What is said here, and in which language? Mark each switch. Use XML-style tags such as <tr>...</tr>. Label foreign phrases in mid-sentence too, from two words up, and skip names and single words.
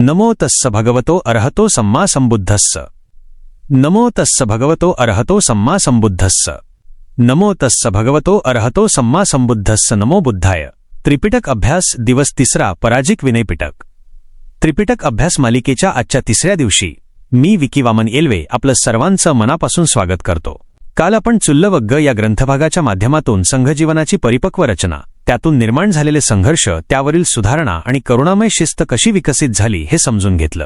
<pi>नमो तस्स भगवतो अरहतो सम्मा संबुद्धस्स। नमो तस्स भगवतो अरहतो सम्मा संबुद्धस्स। नमो तस्स भगवतो अरहतो सम्मा संबुद्धस्स। नमो बुद्धाय।</pi> <mr>त्रिपिटक अभ्यास दिवस तिसरा, पराजिक विनयपिटक। त्रिपिटक अभ्यास मालिकेच्या आजच्या तिसऱ्या दिवशी मी विकी वामन येल्वे आपलं सर्वांचं मनापासून स्वागत करतो। काल आपण चुल्लवग्ग या ग्रंथभागाच्या माध्यमातून संघजीवनाची परिपक्व रचना, त्यातून निर्माण झालेले संघर्ष, त्यावरील सुधारणा आणि करुणामय शिस्त कशी विकसित झाली हे समजून घेतलं।</mr>